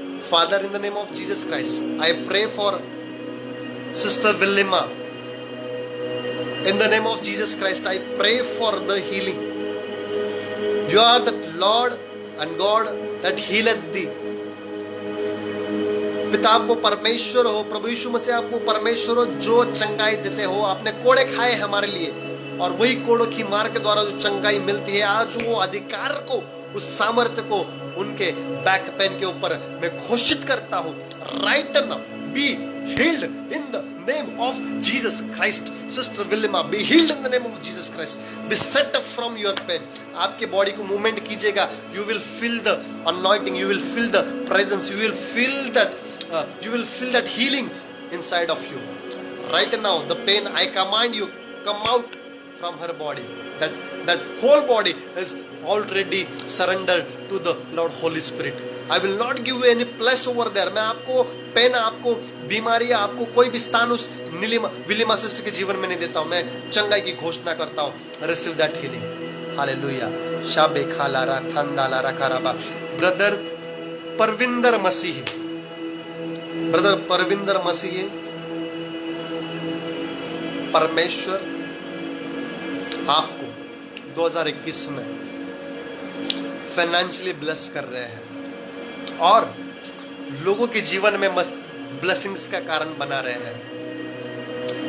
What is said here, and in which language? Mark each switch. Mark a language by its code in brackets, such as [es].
[en] Father, in the name of Jesus Christ, I pray for Sister Vilma. In the name of Jesus Christ, I pray for the healing. You are the Lord and God that healeth thee. [hi] पिता, आप वो परमेश्वर हो, प्रभु यीशु मसीह आप वो परमेश्वर हो जो चंगाई देते हो। आपने कोड़े खाए हमारे लिए, और वही कोड़ों की मार के द्वारा जो चंगाई मिलती है, आज वो अधिकार को, उस सामर्थ्य को उनके बैक पेन के ऊपर मैं घोषित करता हूँ। [en] Right now be healed in the name of Jesus Christ. Sister Vilma, be healed in the name of Jesus Christ. Be set up from your pain. [hi] आपके बॉडी को मूवमेंट कीजिएगा, [en] you will feel the anointing, you will feel the presence, you will feel that healing inside of you. Right now, the pain, I command you, come out from her body. That whole body is already surrendered to the Lord Holy Spirit. I will not give you any place over there. [hi] मैं आपको pen, आपको बीमारी, आपको कोई भी स्थान उस विलिमा sister के जीवन में नहीं देता हूँ। मैं चंगाई की घोषणा करता हूँ। [en] Receive that healing. Hallelujah. शाबे खालारा खांदालारा खाराबा। [hi] ब्रदर परविंदर मसीह, ब्रदर परविंदर मसीह, परमेश्वर आपको 2021 में फाइनेंशियली ब्लेस कर रहे हैं और लोगों के जीवन में ब्लेसिंग्स का कारण बना रहे हैं।